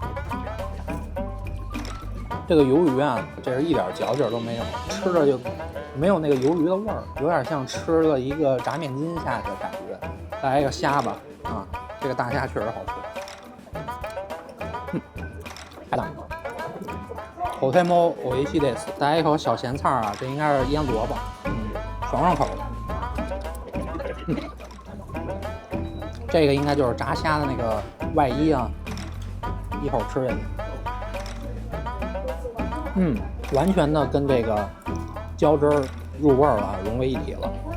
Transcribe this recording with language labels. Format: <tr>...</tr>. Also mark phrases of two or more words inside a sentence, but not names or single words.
<zh>这个鱿鱼啊，这是一点嚼劲都没有，吃着就没有那个鱿鱼的味儿，有点像吃了一个炸面筋下去的感觉。再来一个虾吧，啊，这个大虾确实好吃。太大了。</zh> <ja>とても美味しいです。</ja> <zh>来一口小咸菜啊，这应该是腌萝卜，爽口。这个应该就是炸虾的那个外衣啊，一口吃下去，完全的跟这个椒汁儿入味了，融为一体了。</zh>